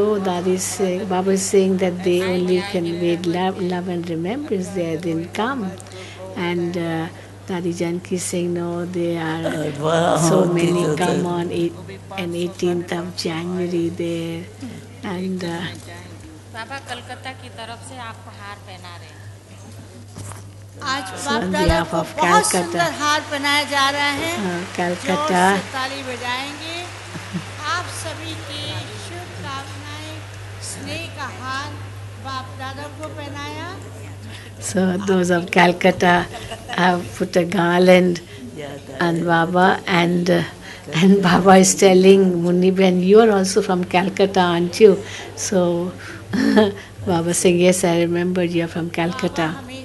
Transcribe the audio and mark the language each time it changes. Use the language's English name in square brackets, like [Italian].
[English] Oh, Baba is saying that they only conveyed love and remembrance, they didn't come. And Dadi Janki is saying, no, they are so many come on 18th of January there. And [Hindi] बाबा कलकत्ता की तरफ से आपको हार पहना रहे हैं। आज बाप दादा को बहुत सुंदर हार पहनाया जा रहा है। कलकत्ता ताली बजाएंगे। आप सभी की शुभकामनाएं, स्नेह का हार बाप दादा को पहनाया। [English] So those of Calcutta have put a garland on Baba, and Baba is telling Munni Ben, you are also from Calcutta, aren't you? So Baba saying, yes, I remember you are from Calcutta.